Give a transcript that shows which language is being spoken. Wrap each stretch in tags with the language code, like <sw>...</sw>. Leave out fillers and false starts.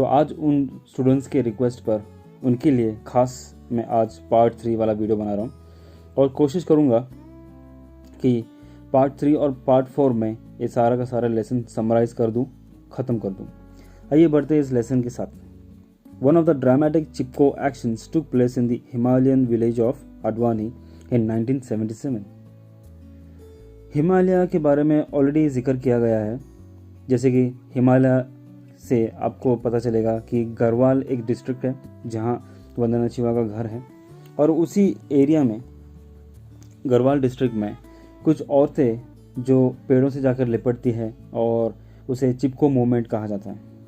<hi>तो आज उन स्टूडेंट्स के रिक्वेस्ट पर उनके लिए खास मैं आज पार्ट 3 वाला वीडियो बना रहा हूँ और कोशिश करूँगा कि पार्ट 3 और पार्ट 4 में ये सारा का सारा लेसन समराइज कर दूँ, ख़त्म कर दूँ। आइए बढ़ते हैं इस लेसन के साथ।</hi> <en>One of the dramatic Chipko actions took place in the Himalayan village of Advani in 1977.</en> <hi>Himalaya के बारे में ऑलरेडी जिक्र किया गया है। जैसे कि हिमालय से आपको पता चलेगा कि गढ़वाल एक डिस्ट्रिक्ट है जहां वंदना शिवा का घर है, और उसी एरिया में गढ़वाल डिस्ट्रिक्ट में कुछ औरतें जो पेड़ों से जाकर लिपटती है और उसे चिपको मूवमेंट कहा जाता है।</hi>